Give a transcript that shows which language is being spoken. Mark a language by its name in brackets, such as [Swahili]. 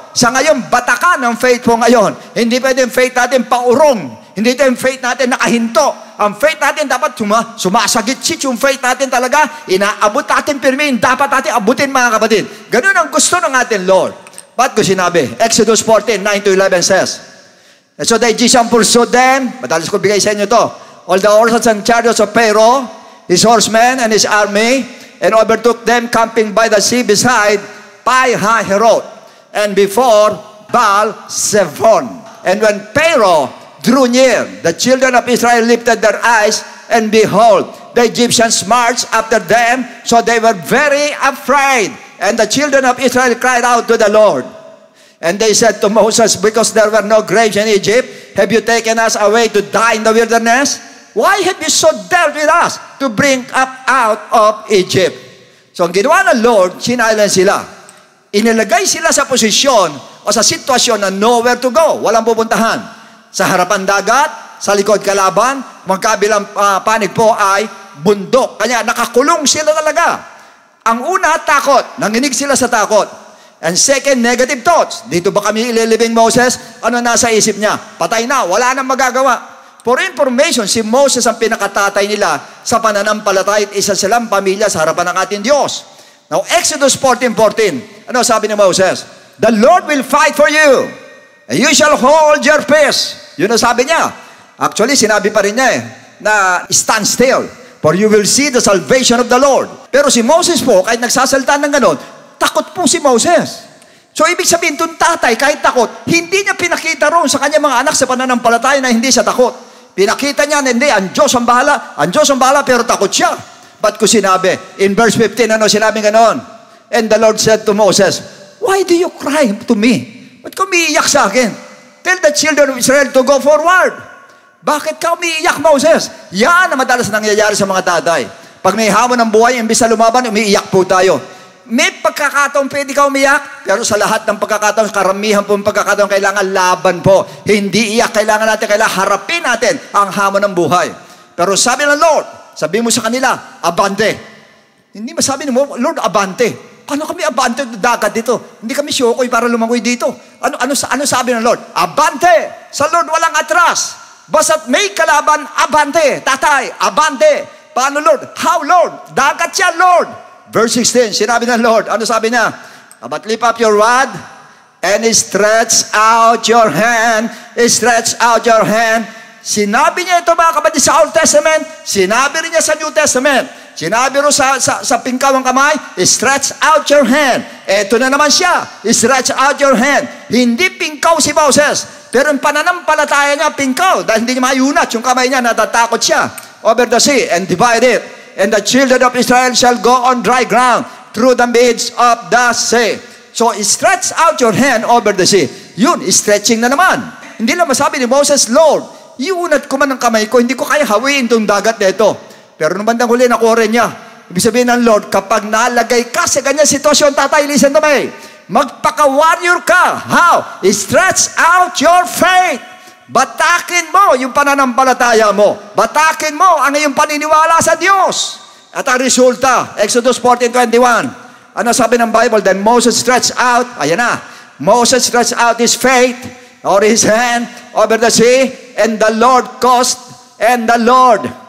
[Filipino] Sa ngayon, batakan ang faith mo ngayon. Hindi pwede yung faith natin paurong. Hindi ito yung faith natin nakahinto. Ang faith natin dapat sumasagit-sit yung faith natin talaga. Inaabot natin pirmin. Dapat natin abutin, mga kapatid. Ganun ang gusto ng ating Lord. Ba't ko sinabi? [English] Exodus 14, 9-11 says, and so the Egyptians pursued them. [Filipino] Madalas ko bigay sa inyo to. [English] All the horses and chariots of Pharaoh, his horsemen and his army, and overtook them camping by the sea beside Pi-Hahiroth, and before Baal-Zephon. And when Pharaoh drew near, the children of Israel lifted their eyes, and behold, the Egyptians marched after them, so they were very afraid. And the children of Israel cried out to the Lord. And they said to Moses, because there were no graves in Egypt, have you taken us away to die in the wilderness? Why have you so dealt with us to bring up out of Egypt? [Filipino] So ang ginawa ng Lord, sinailan sila. Inilagay sila sa posisyon o sa sitwasyon na [English] nowhere to go. [Filipino] Walang pupuntahan. Sa harapan dagat, sa likod kalaban, magkabilang panig po ay bundok. Kanya nakakulong sila talaga. Ang una, takot. Nanginig sila sa takot. [English] And second, negative thoughts. [Filipino] Dito ba kami ililibing Moses? Ano nasa isip niya? Patay na, wala nang magagawa. For information, si Moses ang pinakatatay nila sa pananampalataya at isa silang pamilya sa harapan ng ating Diyos. Now, Exodus 14:14. Ano sabi ni Moses? [English] The Lord will fight for you, and you shall hold your peace. [Filipino] Yun ang sabi niya. [English] Actually, [Filipino] sinabi pa rin niya na [English] stand still, for you will see the salvation of the Lord. [Filipino] Pero si Moses po, kahit nagsasalita ng ganon, takot po si Moses. So, ibig sabihin, itong tatay, kahit takot, hindi niya pinakita roon sa kanyang mga anak sa pananampalataya na hindi siya takot. Pinakita niya na hindi, ang Diyos ang bahala, pero takot siya. Ba't ko sinabi? In verse 15, ano sinabi ganon? [English] And the Lord said to Moses, why do you cry to me? [Filipino] Ba't ka umiiyak sa akin? [English] Tell the children of Israel to go forward. [Filipino] Bakit ka umiiyak, Moses? Yan ang madalas nangyayari sa mga tatay. Pag may hamon ng buhay, imbis na lumaban, umiiyak po tayo. May pagkakataon pwede ka umiyak, pero sa lahat ng pagkakataon, karamihan po ng pagkakataon, kailangan laban po. Hindi iyak, kailangan harapin natin ang hamon ng buhay. Pero sabi ng Lord, sabi mo sa kanila, abante. Hindi masabi mo, Lord, abante. Ano kami abante dagat dito? Hindi kami syokoy para lumangoy dito. Ano sabi ng Lord? Abante. Sa Lord walang atras. Basta't may kalaban, abante. Tatay, abante. Paano Lord? [English] How Lord? [Filipino] Dagat siya Lord. Verse 16, sinabi ng Lord, ano sabi niya? [English] But lift up your rod and stretch out your hand. Stretch out your hand. [Filipino] Sinabi niya ito mga kapatid sa Old Testament, sinabi rin niya sa New Testament. Sinabi rin sa pingkaw ang kamay, [English] stretch out your hand. [Filipino] Ito na naman siya, [English] stretch out your hand. [Filipino] Hindi pingkaw si Moses, pero yung pananampalataya niya pingkaw, dahil hindi niya mayunat yung kamay niya, natatakot siya. [English] Over the sea and divide it. And the children of Israel shall go on dry ground through the midst of the sea. So stretch out your hand over the sea. [Filipino] Yun, stretching na naman. Hindi lang masabi ni Moses, Lord, iunat ko man ang kamay ko, hindi ko kaya hawiin itong dagat na ito. Pero nung bandang huli, nakuha rin niya. Ibig sabihin ng Lord, kapag nalagay ka sa ganyan sitwasyon, tatay, [English] listen to me, [Filipino] magpaka-warrior ka. How? [English] Stretch out your faith. [Filipino] Batakin mo yung pananampalataya mo. Batakin mo ang iyong paniniwala sa Diyos. At ang resulta, Exodus 14:21. Ano sabi ng Bible? [English] Then Moses stretched out, [Filipino] ayan na, [English] Moses stretched out his faith, or his hand over the sea, and the Lord caused, and the Lord.